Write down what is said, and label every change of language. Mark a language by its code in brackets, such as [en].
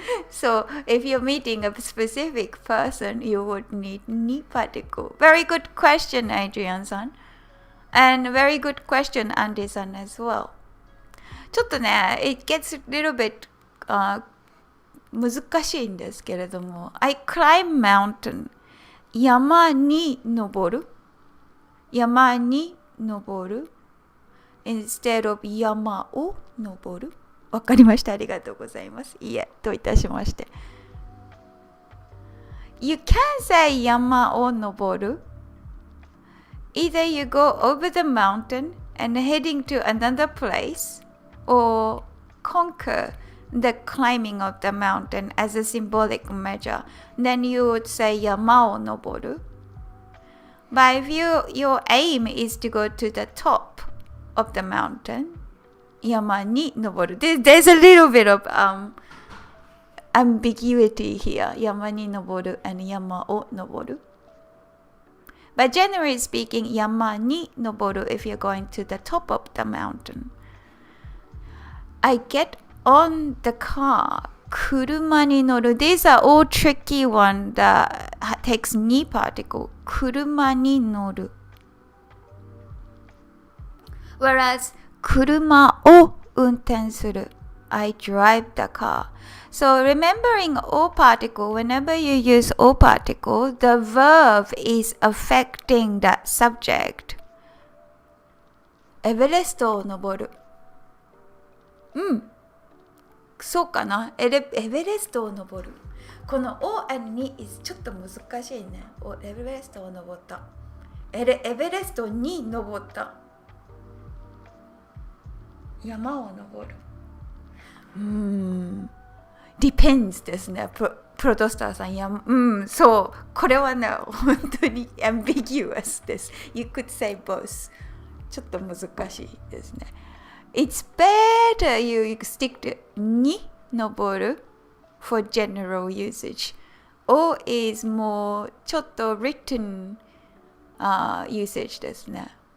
[en] So if you're meeting a specific person, you would need ni particle. Very good question, Adrian-san. And very good question, Andy-san as well. [ja] ちょっとね、 [en] it gets a little bit [ja] 難しいんですけれども、 [en] I climb mountain. [ja] 山に登る。山に登る。 [en] instead of [ja] 山を登る。わかりました。ありがとうございます。いえ、といたしまして。 [en] You can say [ja] 山を登る。 [en] Either you go over the mountain and heading to another place, or conquer the climbing of the mountain as a symbolic measure. Then you would say [ja] 山を登る。 [en] But if your aim is to go to the top of the mountain, [ja] 山に登る。 [en] There's a little bit of ambiguity here. [ja] 山に登る and 山を登る。 [en] But generally speaking, [ja] 山に登る [en] if you're going to the top of the mountain. I get on the car. [ja] 車に乗る。 [en] These are all tricky one that takes に particle. [ja] 車に乗る。 Whereas 車を運転する。 [en] I drive the car. So remembering O particle, whenever you use O particle, the verb is affecting that subject. [ja] エベレストを登る。そうかな。エベレストを登る。この O and に is ちょっと難しいね。エベレストを登った。エベレストに登った。山を登る。 depends ですね。プロトスターさん。そう。これはね、本当に ambiguous です。 [en] You could say both. [ja] ちょっと難しいですね。 [en] It's better you stick to に登る for general usage. O is more [ja] ちょっと [en] written usage [ja] ですね。